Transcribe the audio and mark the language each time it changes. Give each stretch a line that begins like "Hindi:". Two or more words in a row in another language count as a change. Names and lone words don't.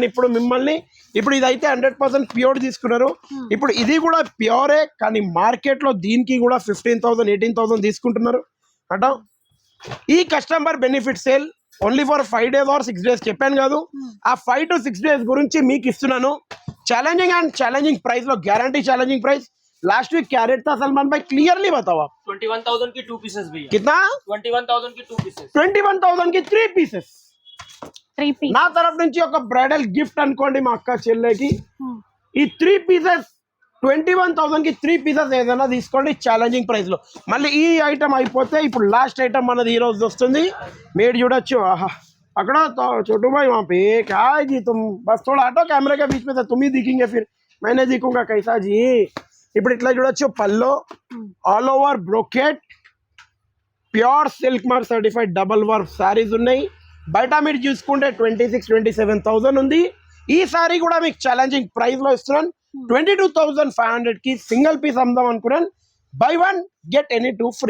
Telugu: ఇప్పుడు మిమ్మల్ని ఇప్పుడు ఇదైతే 100% ప్యూర్ తీసుకున్నారు ఇప్పుడు ఇది కూడా ప్యూరే కానీ మార్కెట్ లో దీనికి కూడా 15,000 18,000 తీసుకుంటున్నారు అట ఈ
English: customer benefit sale only for 5 days or 6 days
Telugu: చెప్పాను కాదు ఆ
English: 5 to 6 days
Telugu: గురించి మీకు ఇస్తున్నాను
English: challenging price
Telugu: లో
English: guarantee challenging price last week
Hindi: क्या रेट था सलमान भाई क्लियरली बताओ आप 21,000 की 2 पीसेस भैया कितना 21,000 की 2 पीसेस 21,000 की 3 पीसेस
Telugu: నా తరఫు నుంచి ఒక
English: bridal gift
Telugu: అనుకోండి మా అక్క చెల్లెకి ఈ 3 పీసెస్ 21,000 కి 3 పీసెస్ ఏదైనా తీసుకోండి
English: challenging price
Telugu: లో మళ్ళీ ఈ ఐటమ్ అయిపోతే ఇప్పుడు
English: last item
Telugu: మనది ఈ రోజు వస్తుంది మీరు చూడొచ్చు ఆహా
Hindi: अकड़ छोटू भाई वहाँ पे क्या है जी तुम बस थोड़ा हटो कैमरे के बीच में से तुम ही दिखेंगे फिर मैंने दिखूंगा कैसा जी
Telugu: ఇప్పుడు ఇట్లా చూడొచ్చు పల్లో
English: all over brocade pure silk mark certified double work sarees
Telugu: ఉన్నాయి బయట మీరు చూసుకుంటే 26,000-27,000 ఉంది ఈ సారీ కూడా మీకు
English: challenging price
Telugu: లో ఇస్తున్నాను 22,500 కి
English: single piece
Telugu: అమ్ముదాం అనుకున్నాను
English: buy 1 get any 2 free